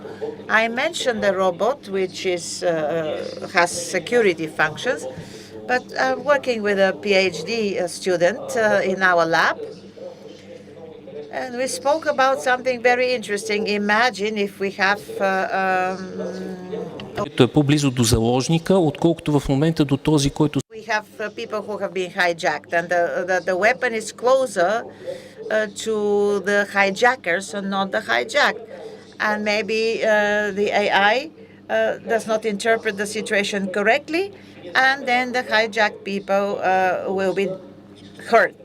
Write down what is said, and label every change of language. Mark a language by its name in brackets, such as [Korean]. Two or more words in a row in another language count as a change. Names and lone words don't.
[English] I mentioned the robot, which has security functions, but I'm working with a PhD student in our lab, and we spoke about something very interesting. Imagine if we have [Bulgarian] по-близо до заложника, отколкото в момента до този, който [English] we have people who have been hijacked, and the weapon is closer to the hijackers and not the hijacked. And maybe the AI does not interpret the situation correctly, and then the hijacked people will be hurt.